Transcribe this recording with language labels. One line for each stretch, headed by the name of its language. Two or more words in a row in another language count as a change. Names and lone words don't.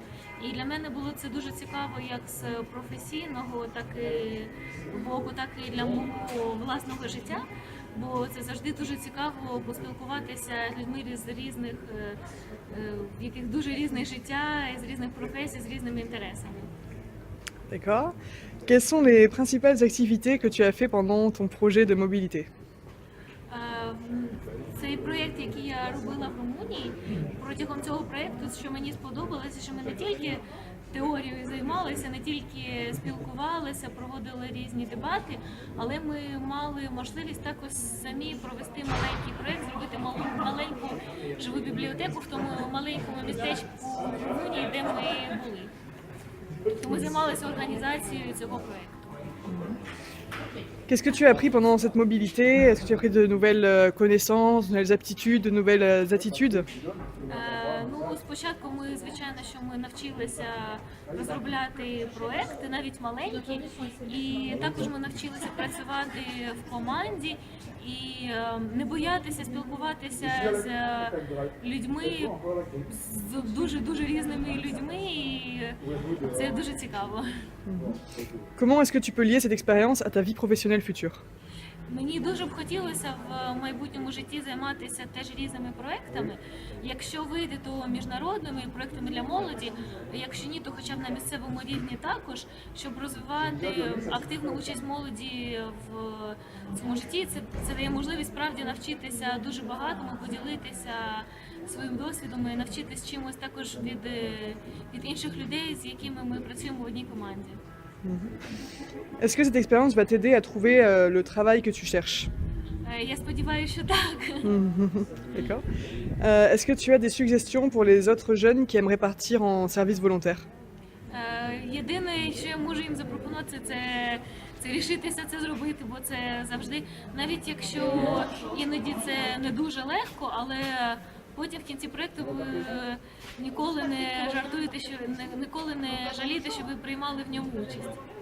Ukrainian: І для мене було це дуже цікаво як з професійного, так і боку, так і для мого власного життя. Бо це завжди дуже цікаво поспілкуватися з людьми з різних, в яких дуже різне життя, з різних професій, з різними інтересами.
French: D'accord. Quelles sont les principales activités que tu as fait pendant ton projet de mobilité?
Ukrainian: Цей проєкт, який я робила в Румунії, протягом цього проєкту, що мені сподобалося, що ми не тільки теорією займалися, не тільки спілкувалися, проводили різні дебати, але ми мали можливість також самі провести маленький проєкт, зробити маленьку живу бібліотеку в тому маленькому містечку в Румунії, де ми були. То ми займалися організацією цього проєкту.
French: Qu'est-ce que tu as appris pendant cette mobilité? Est-ce que tu as appris de nouvelles connaissances, de nouvelles aptitudes, de nouvelles attitudes?
Ukrainian: Ну, спочатку ми, звичайно, що ми навчилися розробляти проекти, навіть маленькі, і також ми навчилися працювати в команді і не боятися спілкуватися з людьми, з дуже різними людьми, і це дуже цікаво.
French: Comment est-ce que tu peux lier cette expérience à ta vie professionnelle future?
Ukrainian: Мені дуже б хотілося в майбутньому житті займатися теж різними проектами. Якщо вийде, то міжнародними проектами для молоді, якщо ні, то хоча б на місцевому рівні також, щоб розвивати активну участь молоді в цьому житті. Це дає можливість справді навчитися дуже багатому, поділитися своїм досвідом і навчитись чимось також від інших людей, з якими ми працюємо в одній команді.
French: Est-ce que cette expérience va t'aider à trouver le travail que tu cherches?
Ukrainian: Я сподіваюся, що так.
French: D'accord. Est-ce que tu as des suggestions pour les autres jeunes qui aimeraient partir en service volontaire?
Ukrainian: Єдине, що я можу їм запропонувати, це рішитися це зробити, бо це завжди, навіть якщо іноді це не дуже легко, але потім в кінці проєкту ви ніколи не жартуєте, ніколи не жалієте, що ви приймали в ньому участь.